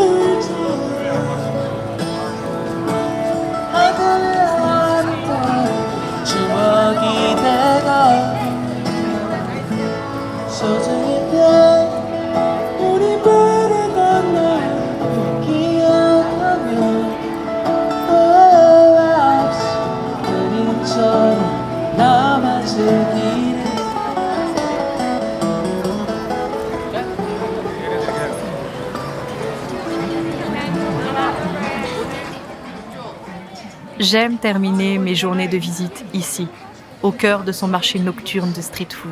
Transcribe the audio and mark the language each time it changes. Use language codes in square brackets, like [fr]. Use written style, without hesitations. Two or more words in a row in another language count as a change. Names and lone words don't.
[ko] 너울처럼 하늘을 하늘처럼 추억이 되고 소중히 돼 우리 불을 건너 기억하며 그림처럼 남아지기를 [fr] J'aime terminer mes journées de visite ici, au cœur de son marché nocturne de street food.